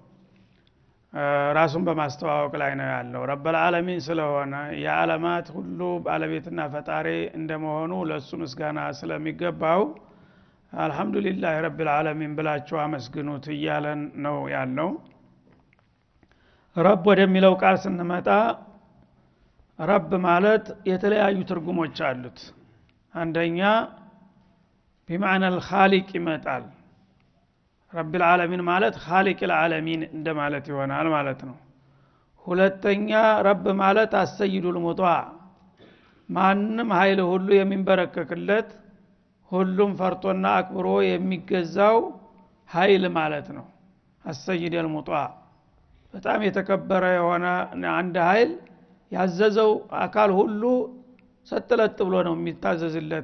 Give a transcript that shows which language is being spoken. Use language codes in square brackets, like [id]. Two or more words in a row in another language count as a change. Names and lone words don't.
[am] ራሱን በማስተዋወቅ ላይ ነው ያለው [ar] رب العالمين [am] ስለሆነ የዓለማት ሁሉ ባለቤትና ፈጣሪ እንደመሆኑ ለሱ ምስጋና ስለሚገባው [ar] الحمد لله رب العالمين [am] ብላችሁ አመስግኑት እያለን ነው ያለው ረብ ወደሚለው ቃል ስንመጣ ረብ ማለት የተለያዩ ትርጉሞች አሉት አንደኛ [ar] بمعنى الخالق [am] ይመጣል [ar] رب العالمين [am] ማለት [ar] خالق العالمين [am] እንደማለት ይሆናል ማለት ነው ሁለተኛ ረብ ማለት [ar] السيد المطاع [am] ማንንም ኃይል ሁሉ የሚንበረከክለት ሁሉም ፈርቶና አክብሮ የሚገዛው ኃይል ማለት ነው [ar] السيد المطاع [am] በጣም የተከበረ የሆነ አንድ ኃይል ያዘዘው አካል ሁሉ ሰጥለጥ ብሎ ነው የሚታዘዝለት